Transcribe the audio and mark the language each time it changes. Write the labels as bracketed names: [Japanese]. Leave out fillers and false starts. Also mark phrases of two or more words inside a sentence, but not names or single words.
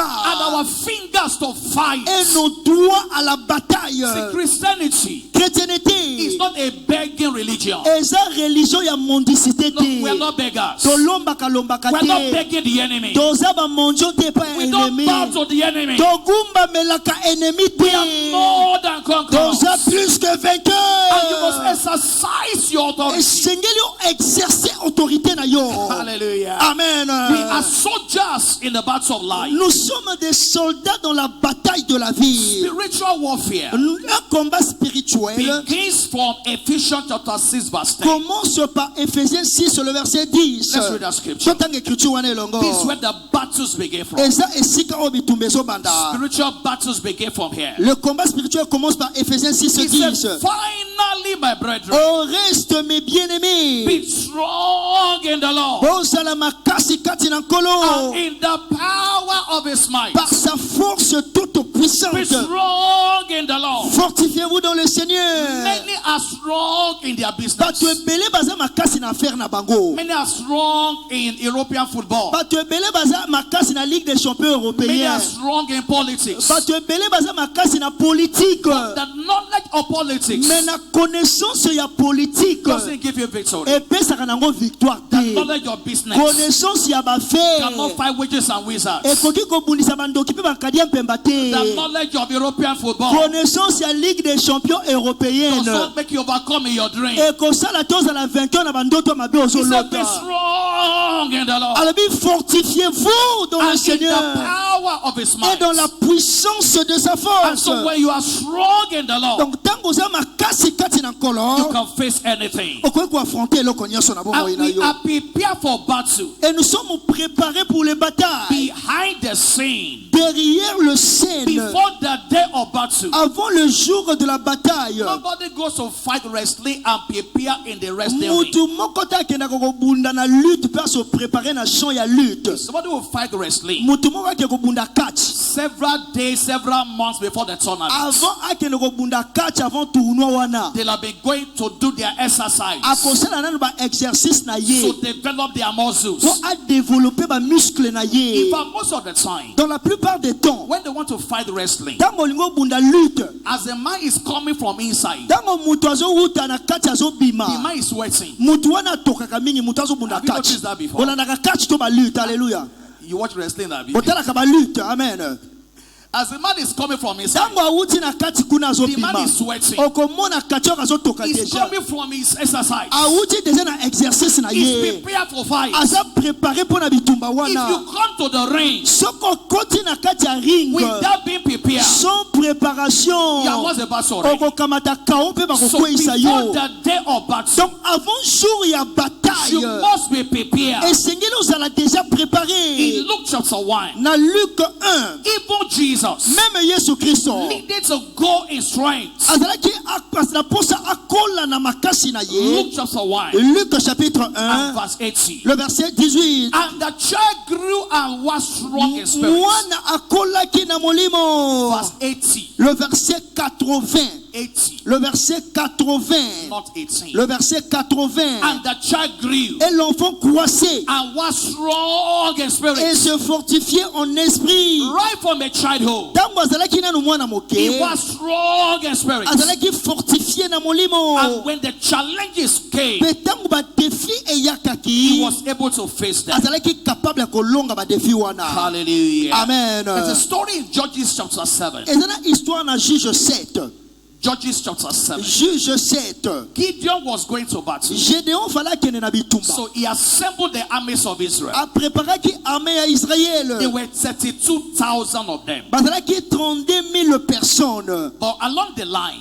[English] and our fingers to fight. [French] et nos doigts à la bataille. [English] See, Christianity is [French] Chrétienté [English] not a begging religion. [Lingala] eza religion ya mondicité [English] No, we are [Lingala] te. [English] not beggars. [Lingala] Tolombaka lombaka [English] We are not [Lingala] te. [English] begging the enemy. [Lingala] Toza ba monjo te pa [English] We don't [Lingala] ennemi. [English] bow to the enemy. [Lingala] Togumba melaka ennemi [English] We are [Lingala] te. [English] more than conquerors. [French] Toza plus que [English] And you must [French] vainqueur. [English] exercise your authority. [Lingala] Esengeli o [French] exercer autorité [Lingala] na yo. [English] Hallelujah. [Lingala] Amen. [English] We are soldiers in the battle of life. [French] Nous sommes des soldats dans la bataille de la vie. [English] Spiritual warfare [French] Un combat spirituel [English] begins from Ephesians chapter 6 verse 10. [French] commence par Ephésiens 6 le verset 10. [English] Let's read that scripture. [Lingala] Totanga écriture wana elongo. [English] This is where the battles begin from. [Lingala] Eza esika o bitumba ezobanda. [English] Spiritual battles begin from here. [French] Le combat spirituel commence par Ephésiens 6 [English] He [French] 10. [English] said, finally, my brethren, [French] Au reste mes bien-aimés, [English] be strong in the Lord [Lingala] bozala makasi kati na nkolo [English] and in the power of his might. [French] par sa force toute puissante. [English] Be strong in the Lord. [French] Fortifiez-vous dans le Seigneur. [English] Many are strong in their business. [Lingala] Bato ebele baza makasi na affaire na bango. [English] Many are strong in European football. [Lingala] Bato ebele baza makasi na Ligue des Champions [English] Many are [Lingala] européens. [English] strong in politics. [Lingala] Bato ebele baza makasi na politique. [English] The knowledge of politics [Lingala] Mais na connaissance ya politique [English] doesn't give you victory. [Lingala] epesaka nango victoire [English] The [Lingala] te. [English] knowledge of business [Lingala] Connaissance ya [English] cannot [Lingala] bafaire [English] fight witches and wizards. [Lingala] ekoki kobundisa bandoki mpe bakadi ya mpemba te. [English] The knowledge of European football [Lingala] Connaissance ya Ligue des Champions [English] does [Lingala] européenne [English] not make you overcome in your dream. [Lingala] ekosala te ozala vainqueur na bandoto ya mabe [English] He said, be [Lingala] ozolota. [English] strong in the Lord [French] Alobi fortifiez-vous dans le [English] and in the [French] Seigneur [English] power of His [French] et [English] might. [French] dans la puissance de sa [English] And [French] force. [English] so when you are strong in the Lord, [Lingala] Donc tango oza makasi kati na [English] you [Lingala] nkolo [English] can face anything. [Lingala] okoki koaffronter eloko nyonso na bomoi [English] And [Lingala] na [English] we [Lingala] yo. [English] are prepared for battle. [French] Et nous sommes préparés pour les batailles. [English] Behind the scene, [French] Derrière le scène, [English] before the day of battle, [French] avant le jour de la bataille, [English] nobody goes to fight wrestling and prepare in the wrestling ring. [Lingala] mutu moko te akendaka kobunda na lutte mpe [French] se préparer [Lingala] na champ ya lutte. [English] Somebody will fight wrestling [Lingala] Mutu moko ake kobunda catch [English] several days, several months before the tournament. [Lingala] avant akende kobunda catch [French] avant tournoi [Lingala] wana. [English] They'll have been going to do their exercise [Lingala] Akosala nanu ba exercice na ye [English] to develop their muscles. [Lingala] po a développer ba muscle na [English] In [Lingala] ye. [English] fact, most of the time, [French] Dans la plupart des temps, [English] when they want to fight wrestling, [Lingala] tango olingo bunda lutte, [English] as the man is coming from inside, [Lingala] tango mutu azowuta na catch [English] the [Lingala] azobima, [English] man is sweating. [Lingala] mutu wana atokaka mingi, mutu azobunda [English] Have you [Lingala] catch. [English] noticed that before? [Lingala] Olandaka catch to ba lutte, alléluia. [English] You watch wrestling that big. [Lingala] Otalaka ba lutte, [English] amen. As the man is coming from inside, [Lingala] Tango awuti na catch kuna [English] the man [Lingala] azobima, [English] is sweating. [Lingala] okomona catch azotoka [English] He's [Lingala] déjà. [English] coming from his exercise. [Lingala] Awuti déjà na exercice na [English] He's [Lingala] ye. [English] prepared for fight. [Lingala] Aza [French] préparé pour [Lingala] na bitumba [English] If [Lingala] wana. [English] you come to the ring [Lingala] Soko koti na kati ya ring [English] without being prepared, [French] sans préparation, [English] you are once a battle already. [Lingala] okokamata kao mpe [English] So [Lingala] bakokweyisa [English] before [Lingala] yo. [English] the day of battle, [French] Donc avant jour ya [English] you [French] bataille, [English] must be prepared. [Lingala] esengeli ozala déjà [English] In [Lingala] préparé. [English] Luke chapter 1, [Lingala] Na Luc 1, [English] even Jesus [Lingala] même Yesu Kristo [English] needed to go in strength. [Lingala] azalaki na posa akola na makasi na ye. [English] Luke chapter 1 [French] Luc chapitre [English] and [French] 1, [English] verse 80. [French] le verset 18. [English] And the child grew and was strong in spirit. [Lingala] Mwana akolaki na molimo. [English] Verse 80. [French] Le verset 80. [English] 80. [French] Le verset 80. [English] Not 18. [French] Le verset 80. [English] And the child grew [French] Et l'enfant croissait [English] and was strong in [French] et [English] spirit. [French] se fortifiait en esprit. [English] Right from a childhood, [Lingala] Tango azalaki nanu mwana [English] he [Lingala] moke, [English] was strong in spirit. [Lingala] azalaki fortifié na molimo. [English] And when the challenges came, [Lingala] Pe tango ba défi [English] he [Lingala] eyakaki, [English] was able to face them. [Lingala] azalaki capable ya kolonga ba défi wana. [English] Hallelujah. [Lingala] Amen. [English] There's a story in Judges chapter 7. [Lingala] Ezana histoire na Juge 7. [English] Judges chapter 7. [French] Juge 7. [English] Gideon was going to battle. [Lingala] Gédéon fala kene na bitumba. [English] So he assembled the armies of Israel. [Lingala] A préparaki armée ya Israël. [English] There were 32,000 of them. [Lingala] Bazalaki 32,000 personnes. [English] But along the line,